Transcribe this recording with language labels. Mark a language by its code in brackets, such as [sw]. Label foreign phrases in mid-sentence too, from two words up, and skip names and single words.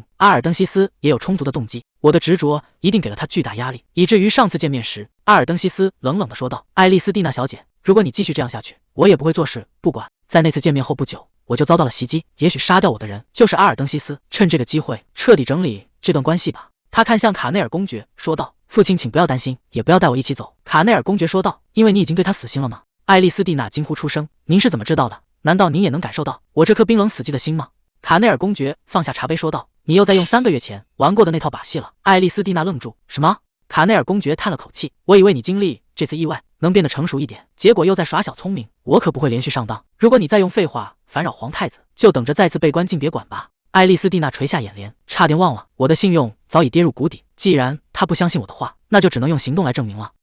[zh] 阿爾登西斯也有充足的動機，我的執着一定給了他巨大壓力，以至於上次見面時，阿爾登西斯冷冷地說道：愛麗絲蒂娜小姐， 如果你繼續這樣下去，我也不會坐視不管。在那次見面後不久，我就遭到了襲擊，也許殺掉我的人就是阿爾登西斯。趁這個機會徹底整理這段關係吧。他看向卡內爾公爵說道：“父親，請不要擔心，也不要帶我一起走。” 卡內爾公爵說道：“因為你已經對他死心了嗎？” 愛麗絲蒂娜驚呼出聲：“ 您是怎麼知道的？難道您也能感受到我這顆冰冷死寂的心嗎？”卡內爾公爵放下茶杯說道：“你又在用3個月前玩過的那套把戲了。” 愛麗絲蒂娜愣住：“什麼？” 卡內爾公爵嘆了口氣：“我以為你經歷這次意外能變得成熟一點，結果又在耍小聰明。我可不會連續上當。如果你再用廢話煩擾皇太子，就等着再次被關進別館吧。” 愛麗絲蒂娜垂下眼簾，差點忘了，我的信用早已跌入谷底。既然他不相信我的話，那就只能用行動來證明了。